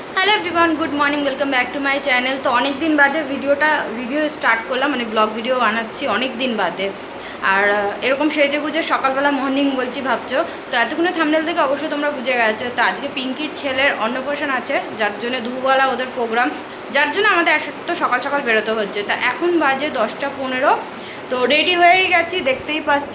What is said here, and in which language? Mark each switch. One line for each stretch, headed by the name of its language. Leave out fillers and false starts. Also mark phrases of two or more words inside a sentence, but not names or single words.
English: Hello everyone good morning welcome back to my channel.
Bangla: তো অনেক দিন বাদে
English: video start
Bangla: করলাম মানে
English: vlog video
Bangla: বানাচ্ছি অনেক দিন বাদে আর এরকম সেজে গুজে সকালবেলা মর্নিং বলছি ভাবছো তো এতক্ষণে থাম্বনেল থেকে অবশ্যই তোমরা বুঝে গেছো। তো আজকে পিঙ্কির ছেলের অন্নপ্রাশন আছে যার জন্য দুপুরবেলা ওদের প্রোগ্রাম, যার জন্য আমাদের একসাথে সকাল সকাল বেরোতে হচ্ছে। তা এখন বাজে 10টা 15। তো রেডি হয়েই গেছি দেখতেই পাচ্ছ।